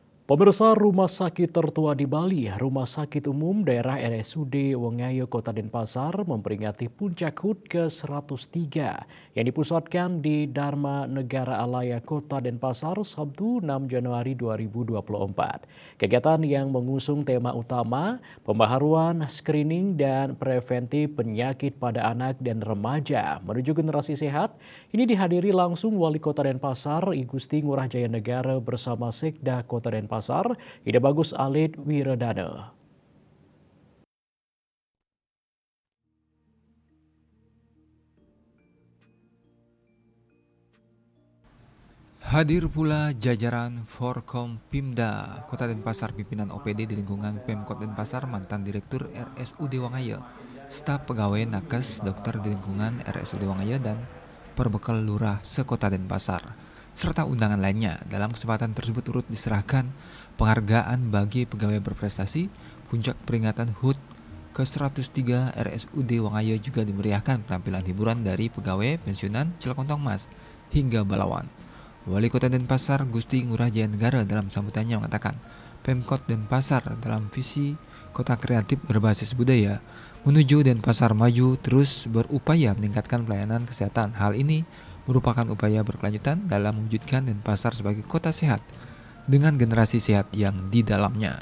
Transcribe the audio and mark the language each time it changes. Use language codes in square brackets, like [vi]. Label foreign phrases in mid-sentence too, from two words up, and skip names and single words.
[id] Pemirsa Rumah Sakit Tertua di Bali, Rumah Sakit Umum Daerah RSUD Wengayo Kota Denpasar memperingati puncak HUT ke-103 yang dipusatkan di Dharma Negara Alaya Kota Denpasar Sabtu 6 Januari 2024. Kegiatan yang mengusung tema utama pembaharuan screening dan preventif penyakit pada anak dan remaja menuju generasi sehat ini dihadiri langsung Wali Kota Denpasar I Gusti Ngurah Jaya Negara bersama Sekda Kota Denpasar Ida Bagus Alid Wiredana. Hadir pula jajaran Forkompimda Kota Denpasar, pimpinan OPD di lingkungan Pemkot Denpasar, mantan Direktur RSUD Wangayo, staf pegawai nakes, dokter di lingkungan RSUD Wangayo, dan perbekal lurah sekota Denpasar, serta undangan lainnya. Dalam kesempatan tersebut turut diserahkan penghargaan bagi pegawai berprestasi. Puncak peringatan HUT ke-103 RSUD Wangayo juga dimeriahkan penampilan hiburan dari pegawai pensiunan Cilekontong Mas hingga Balawan. Wali Kota Denpasar Gusti Ngurah Jaya Negara dalam sambutannya mengatakan, Pemkot Denpasar dalam visi kota kreatif berbasis budaya menuju Denpasar maju terus berupaya meningkatkan pelayanan kesehatan. Hal ini merupakan upaya berkelanjutan dalam mewujudkan Denpasar sebagai kota sehat dengan generasi sehat yang di dalamnya.